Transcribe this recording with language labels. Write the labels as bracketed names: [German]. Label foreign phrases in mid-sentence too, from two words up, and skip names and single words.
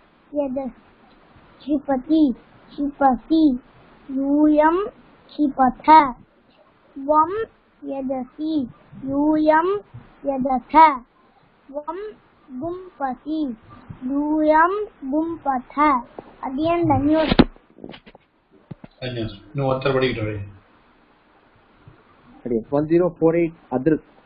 [Sanskrit] क्षिपसि यूयं क्षिपथ त्वं त्यजसि यूयं त्यजथ त्वं गुम्पसि यूयं गुम्पथ अडियन धन्यवाद [Tamil] இன்னும் ஒருத்தர் படிக்கிட்டு வரேன். अडिये 1048 अदृत